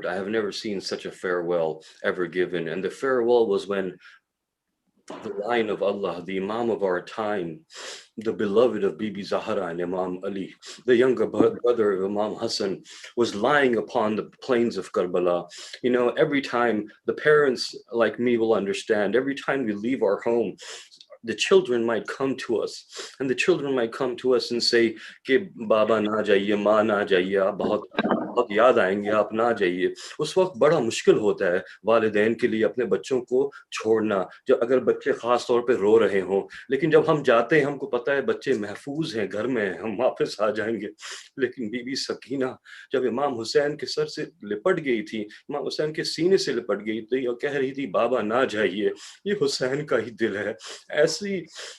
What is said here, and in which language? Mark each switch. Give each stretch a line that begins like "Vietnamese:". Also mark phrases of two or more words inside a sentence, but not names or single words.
English: I have never seen such a farewell ever given. And the farewell was when the Lion of Allah, the Imam of our time, the beloved of Bibi Zahra and Imam Ali, the younger brother of Imam Hassan, was lying upon the plains of Karbala. Every time, the parents like me will understand, every time we leave our home, the children might come to us, and the children might come to us and say,
Hindi: "के बाबा ना जाइए, माँ ना जाइए, आप बहुत याद आएंगे, आप ना जाइए." उस वक्त बड़ा मुश्किल होता है वालिदैन के लिए अपने बच्चों को छोड़ना, जब अगर बच्चे खास तौर पे रो रहे हों। लेकिन जब हम जाते हैं, हमको पता है बच्चे महफूज हैं, घर में हैं, हम वापस आ जाएंगे। लेकिन बीबी सकीना जब इमाम हुसैन के सर से लिपट गई थी, इमाम हुसैन के सीने से लिपट गई थी और कह रही थी, "बाबा ना जाइए, ये हुसैन का ही दिल है।"